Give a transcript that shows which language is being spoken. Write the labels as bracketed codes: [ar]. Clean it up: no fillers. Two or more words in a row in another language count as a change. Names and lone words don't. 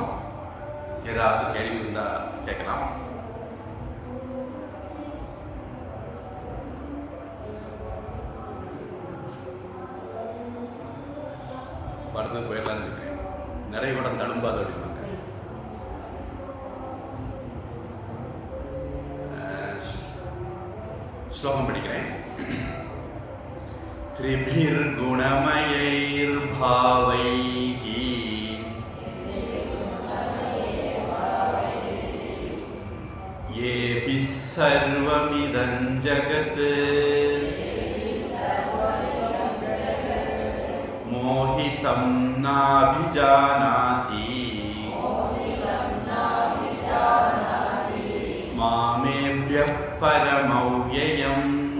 [ta] ஏதாவது கேள்வி இருந்தா கேட்கலாம். அடுத்தது போயிடலான்னு இருக்கேன். நிறைய கூட தழும்பாது அப்படின்னாங்க. ஸ்லோகம் படிக்கிறேன். [sa] त्रिभिर्गुणमयैर्भावैः येभिः सर्वमिदं जगत् मोहितं नाभिजानाति मामेभ्यः परमव्ययम्